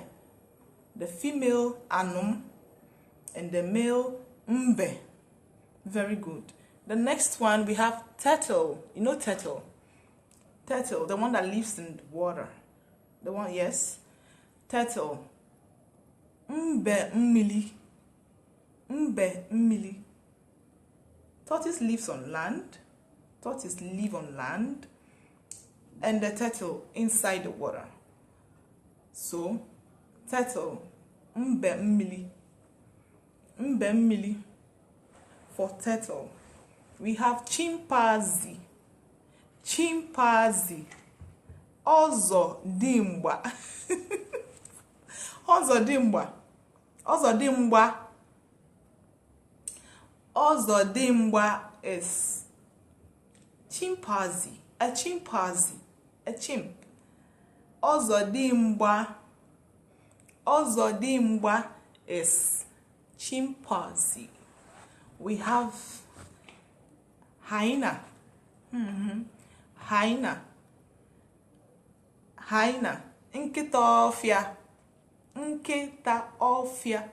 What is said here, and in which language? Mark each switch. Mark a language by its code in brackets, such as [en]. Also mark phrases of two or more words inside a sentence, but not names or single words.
[en] The female anum and the male mbe. Very good. The next one we have turtle. You know turtle? Turtle, the one that lives in the water. The one, yes. Turtle. [ig] Mbe mmili. Mbe mmili. [en] Tortoise lives on land. Tortoise live on land. And the turtle inside the water. So, turtle. [ig] Mbe mmili. Mbe mmili. [en] For turtle. We have chimpanzee. Chimpanzee. [ig] Ozo dimba. Ozo dimba. Ozo dimba. Ozo dimba [en] is chimpanzee. A chimpanzee. A chimp. [ig] Ozo dimba. Ozo dimba [en] is chimpanzee. We have hyena. Hyena. hyena. [ig] Nkitofia. Nkitofia.